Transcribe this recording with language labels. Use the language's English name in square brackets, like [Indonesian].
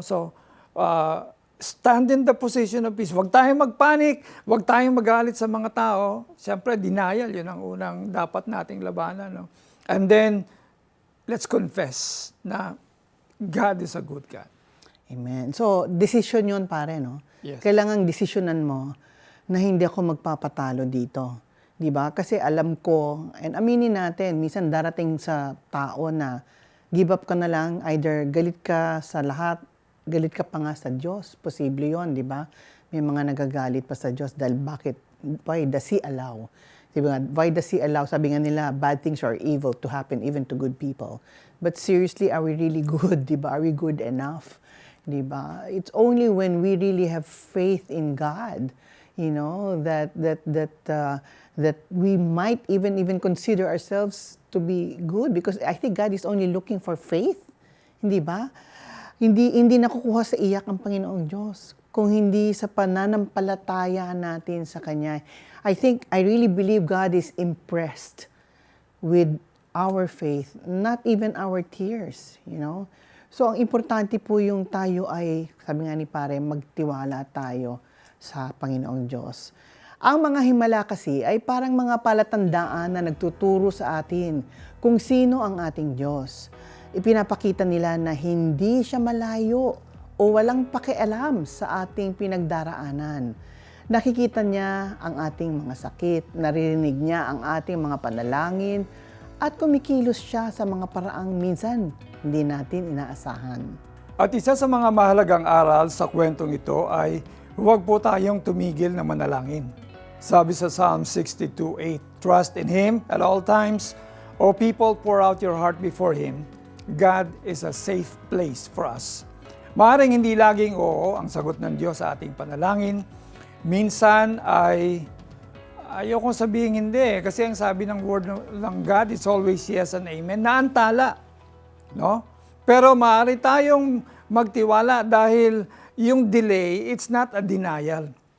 [English] So, stand in the position of peace. [Filipino] Huwag tayong magpanik, huwag tayong magalit sa mga tao. Siyempre, denial, yun ang unang dapat nating labanan. No? [English] And then, let's confess na God is a good God. [Filipino] Amen. So, decision yun pare, no? [English] Yes. [Filipino] Kailangang desisyonan mo na hindi ako magpapatalo dito. Di ba? Kasi alam ko, and aminin natin, minsan darating sa tao na give up ka na lang, either galit ka sa lahat, galit ka pa nga sa Diyos. Posible yun, di ba? May mga nagagalit pa sa Diyos dahil [English] why does He allow? [Filipino] Di ba? [English] Why does He allow? [Filipino] Sabi nga nila, [English] bad things or evil to happen even to good people. But seriously, are we really good? [Filipino] Di ba? [English] Are we good enough? Di ba? It's only when we really have faith in God, you know, that we might even consider ourselves to be good, because I think God is only looking for faith. [Filipino] Hindi ba? Hindi nakukuha sa iyak ang Panginoong Diyos kung hindi sa pananampalataya natin sa Kanya. [English] I really believe God is impressed with our faith, not even our tears, you know. [Filipino] So, ang importante po yung tayo ay, sabi nga ni pare, magtiwala tayo sa Panginoong Diyos. Ang mga himala kasi ay parang mga palatandaan na nagtuturo sa atin kung sino ang ating Diyos. Ipinapakita nila na hindi siya malayo o walang pakialam sa ating pinagdaraanan. Nakikita niya ang ating mga sakit, naririnig niya ang ating mga panalangin, at kumikilos siya sa mga paraang minsan hindi natin inaasahan. At isa sa mga mahalagang aral sa kwentong ito ay huwag po tayong tumigil na manalangin. Sabi sa [English] Psalm 62:8, trust in Him at all times. O people, pour out your heart before Him. God is a safe place for us. [Filipino] Maaaring hindi laging oo ang sagot ng Diyos sa ating panalangin. Minsan ay ayokong sabihin hindi, kasi ang sabi ng word ng God [English] is always yes and amen, [Filipino] naantala. no? Pero maaari tayong magtiwala dahil yung delay, [English] it's not a denial.